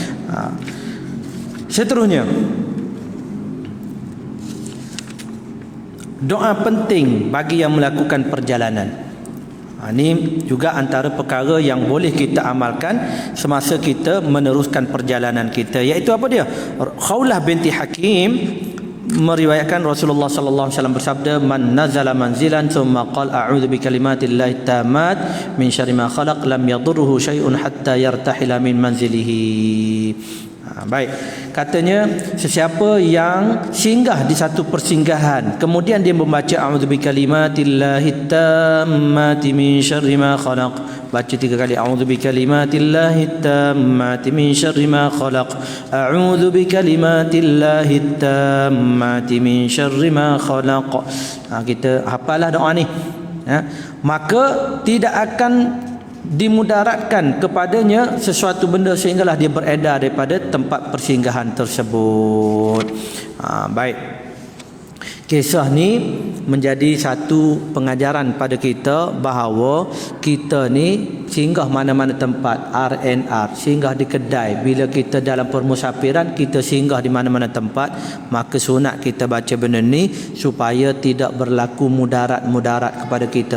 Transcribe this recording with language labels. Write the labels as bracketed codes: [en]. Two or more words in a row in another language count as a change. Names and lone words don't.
[ms] Seterusnya, doa penting bagi yang melakukan perjalanan. Ini juga antara perkara yang boleh kita amalkan semasa kita meneruskan perjalanan kita, iaitu apa dia? Khawlah binti Hakim meriwayatkan Rasulullah [ar] صلى الله عليه وسلم bersabda, من نزل منزلا ثم قال أعوذ بكلمات الله التامات من شر ما خلق لم يضره شيء حتى يرتحل من منزله. [ms] Baik, katanya sesiapa yang singgah di satu persinggahan kemudian dia membaca [ar] أعوذ بكلمات الله التامات من شر ما خلق, [ms] baca 3 kali [ar] أعوذ بكلمات الله التامات من شر ما خلق, أعوذ بكلمات الله التامات من شر ما خلق. [ms] Kita hafalah doa ni, maka tidak akan dimudaratkan kepadanya sesuatu benda sehinggalah dia beredar daripada tempat persinggahan tersebut. Baik. Kisah ni menjadi satu pengajaran pada kita bahawa kita ni singgah mana-mana tempat, RNR, singgah di kedai, bila kita dalam permusafiran kita singgah di mana-mana tempat, maka sunat kita baca benda ni supaya tidak berlaku mudarat-mudarat kepada kita.